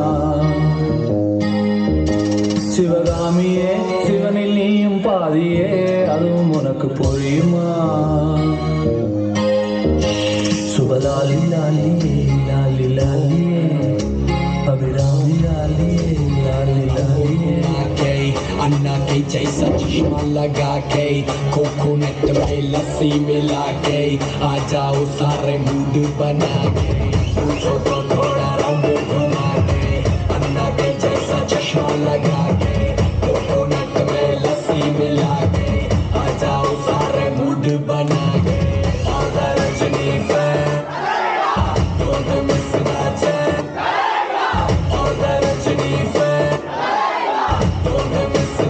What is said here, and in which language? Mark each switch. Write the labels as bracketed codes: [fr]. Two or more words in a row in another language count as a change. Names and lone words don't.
[ta] சிவகாமியே சிவனில் நீயும் பாதியே அதுவும் உனக்கு புரியுமா? சுபலாலி லாலியே லாலி லாலியே அபிராமி லாலியே லாலி லாலியே [hi] अन्ना के जैसा चश्मा लगा के कोकोनट में लस्सी मिला के आ जाओ सारे मूड बना के पूछो तो थोड़ा रंग घुमा के अन्ना के जैसा चश्मा लगा के कोकोनट में लस्सी मिला के आ जाओ सारे मूड बना के [en] all the Rajini fan don't miss the chance all the Rajini fan don't miss